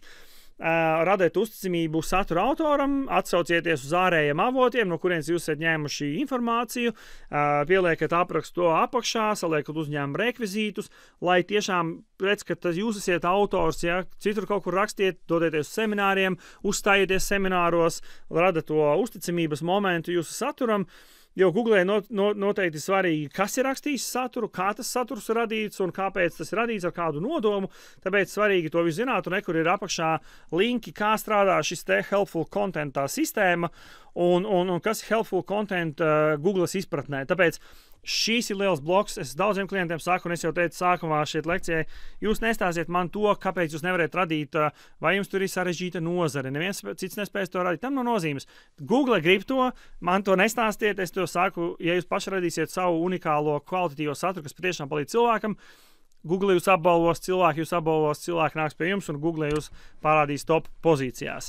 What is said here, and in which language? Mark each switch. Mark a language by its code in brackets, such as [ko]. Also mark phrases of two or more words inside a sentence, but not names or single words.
[lv] Radiet uzticamību satura autoram, atsaucieties uz ārējiem avotiem, no kurienes jūs esat ņēmuši informāciju, pieliekat aprakstu to apakšā, saliekat uzņēmumu rekvizītus, lai tiešām redz, ka jūs esat autors, ja citur kaut kur rakstiet, dodieties uz semināriem, uzstājieties semināros, rada to uzticamības momentu jūsu saturam. Jo Google noteikti svarīgi, kas ir rakstījis saturu, kā tas saturs ir radīts un kāpēc tas ir radīts ar kādu nodomu. Tāpēc svarīgi to visu zināt, un nekur ir apakšā linki, kā strādā šis te [en] helpful content [lv] sistēma un kas ir [en] helpful content [lv] Googles izpratnē. Tāpēc šīs ir liels bloks. Es daudziem klientiem saku, un es jau teicu sākumā šeit lekcijai, jūs nestāsiet man to, kāpēc jūs nevarat radīt, vai jums tur ir sarežģīta nozare. Neviens cits nespēs to radīt. Tam nav nozīmes. Google grib to, man to nestāstiet. Es to saku, ja jūs paši radīsiet savu unikālo kvalitatīvo saturu, kas patiešām palīdz cilvēkam, Google jūs apbalvos, cilvēki nāks pie jums, un Google jūs parādīs top pozīcijās.